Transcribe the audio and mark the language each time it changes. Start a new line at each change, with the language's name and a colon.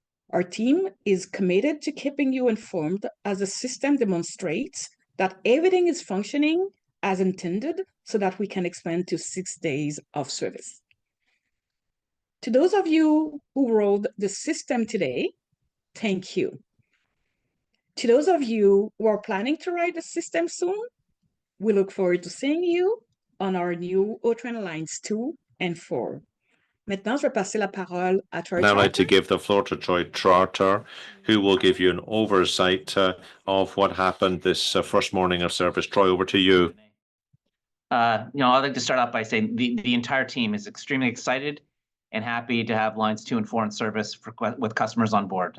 English: Our team is committed to keeping you informed as the system demonstrates that everything is functioning as intended so that we can expand to 6 days of service. To those of you who rode the system today, thank you. To those of you who are planning to ride the system soon, we look forward to seeing you on our new O-Train lines 2 and 4.
French: Maintenant, je vais passer la parole à Troy
English: I'd now like to give the floor to Troy Trotter, who will give you an oversight of what happened this first morning of service. Troy, over to you. I'd like to start off by saying the entire team is extremely excited and happy to have lines 2 and 4 in service with customers on board.